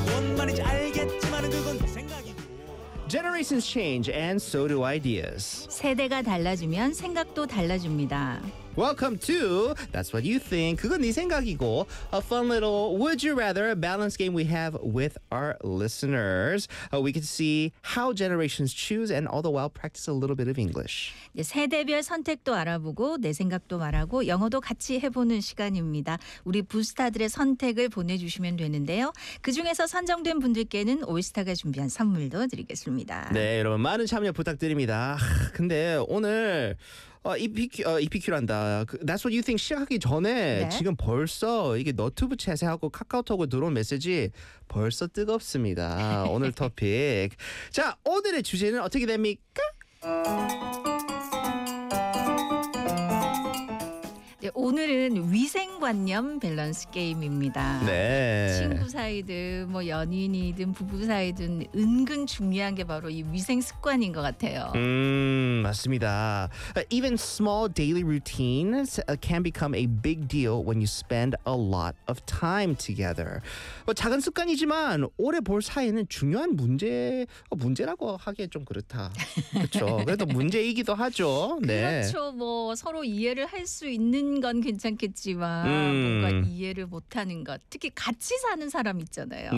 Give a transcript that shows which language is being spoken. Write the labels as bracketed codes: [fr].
[ko] 뭔 말인지 알겠지만 그건 네 생각이고. [en] Generations change and so do ideas. [ko] 세대가 달라지면 생각도 달라집니다. [en] Welcome to That's What You Think. [ko] 그건 네 생각이고. [en] A fun little Would You Rather balance game we have with our listeners. We can see how generations choose and all the while practice a little bit of English. [ko] 네, 세대별 선택도 알아보고 내 생각도 말하고 영어도 같이 해보는 시간입니다. 우리 부스타들의 선택을 보내주시면 되는데요. 그중에서 선정된 분들께는 올스타가 준비한 선물도 드리겠습니다. 네, 여러분 많은 참여 부탁드립니다. 근데 오늘 EPQ란다. That's what you think 시작하기 전에 네. 지금 벌써 이게 너튜브 채세하고 카카오톡으로 들어온 메시지 벌써 뜨겁습니다. 오늘 토픽. 자, 오늘의 주제는 어떻게 됩니까? 네, 오늘은 위생관념 밸런스 게임입니다. 네. 친구 사이든 뭐 연인이든 부부 사이든 은근 중요한 게 바로 이 위생 습관인 것 같아요. 맞습니다. [en] Even small daily routines can become a big deal when you spend a lot of time together. [ko] 뭐 작은 습관이지만 오래 볼 사이에는 중요한 문제라고 하기에 좀 그렇다. 그렇죠. 그래도 문제이기도 하죠. 네. 그렇죠. 뭐 서로 이해를 할 수 있는 건 괜찮겠지만 뭔가 이해를 못하는 것 특히 같이 사는 사람 있잖아요.